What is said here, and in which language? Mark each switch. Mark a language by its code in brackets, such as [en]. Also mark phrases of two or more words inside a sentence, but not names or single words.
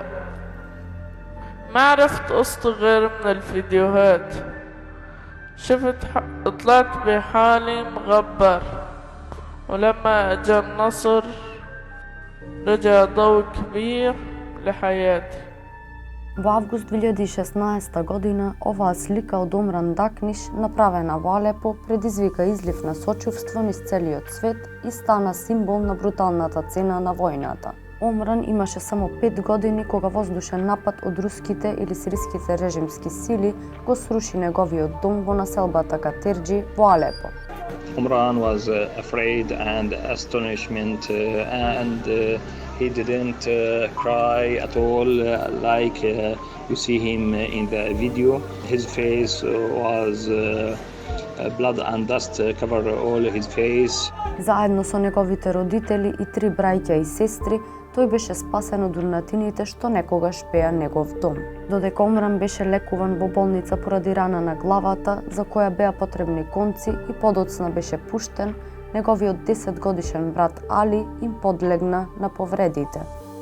[ar] ما عرفت قصتي غير من الفيديوهات. طلعت بحالي مغبر، ولما اجا النصر رجع ضوء كبير لحياتي. [mk] Во август 2016 година оваа слика од Омран Дакниш, направена во Алепо, предизвика излив на сочувство низ целиот свет и стана символ на бруталната цена на војната. Омран имаше само 5 години кога воздушен напад од руските или сириските режимски сили го сруши неговиот дом во населбата Катерџи во Алепо. [en] Omran was afraid and astonishment and he didn't cry at all like you see him in the video. His face was blood and dust covered all his face. [mk] Заедно со неговите родители и 3 браќа и сестри, тој беше спасен од урнатините што некогаш беа негов дом. Додека Омран беше лекуван во болница поради рана на главата, за која беа потребни конци и подоцна беше пуштен, неговиот 10 годишен брат Али им подлегна на повредите.